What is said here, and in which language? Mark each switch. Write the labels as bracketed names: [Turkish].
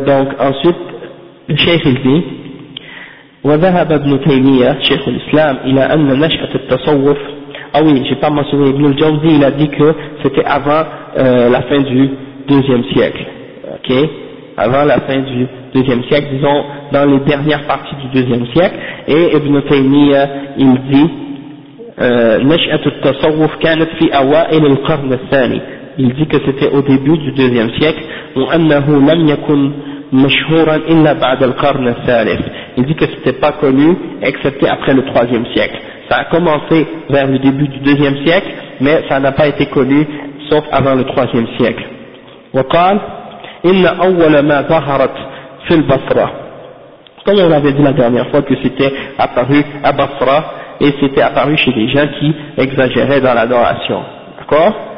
[French] Donc ensuite, le Cheikh il dit, [Arabic] وذهب ابن تيمية, [French] Cheikh l'Islam, il a [Arabic] أن نشأة التصوف, [French] ah oui, j'ai pas mentionné, Ibn al-Jawzi, il a dit que c'était avant la fin du deuxième siècle, ok, avant la fin du deuxième siècle, disons, dans les dernières parties du deuxième siècle, et Ibn al-Jawzi, il dit, [Arabic] نشأة التصوف كانت في أوائل القرن الثاني. [French] Il dit que c'était au début du deuxième siècle. [Arabic] وأنه لم يكن مشهورا إلا بعد القرن الثالث. [French] Il dit que c'était pas connu excepté après le troisième siècle. Ça a commencé vers le début du deuxième siècle, mais ça n'a pas été connu sauf avant le troisième siècle. [Arabic] وقال إن أول ما ظهرت في البصرة. [French] Comme on l'avait dit la dernière fois que c'était apparu à Basra. Et c'était apparu chez des gens qui exagéraient dans l'adoration, d'accord.